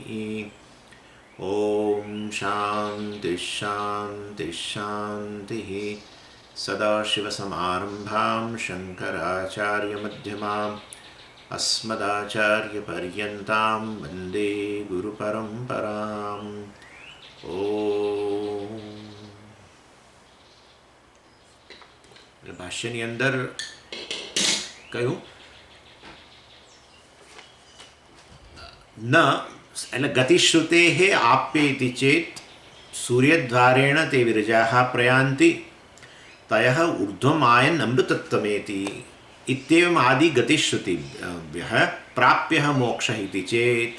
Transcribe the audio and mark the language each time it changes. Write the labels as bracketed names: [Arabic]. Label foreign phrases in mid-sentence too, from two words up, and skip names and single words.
[Sanskrit] ॐ शान्तिः शान्तिः शान्तिः। सदाशिवसमारम्भां शङ्कराचार्यमध्यमाम् अस्मदाचार्यपर्यन्तां वन्दे गुरुपरम्पराम्। [Gujarati] ભાષ્યની અંદર કહ્યું ન એટલે [Sanskrit] गतिश्रुते आप्येति चेत सूर्यद्वारेण ते विरजाः प्रयान्ति तयः ऊर्ध्वमायन अमृतत्वमेति इत्येवम आदि गतिश्रुतिभ्यः प्राप्यः मोक्ष इति चेत.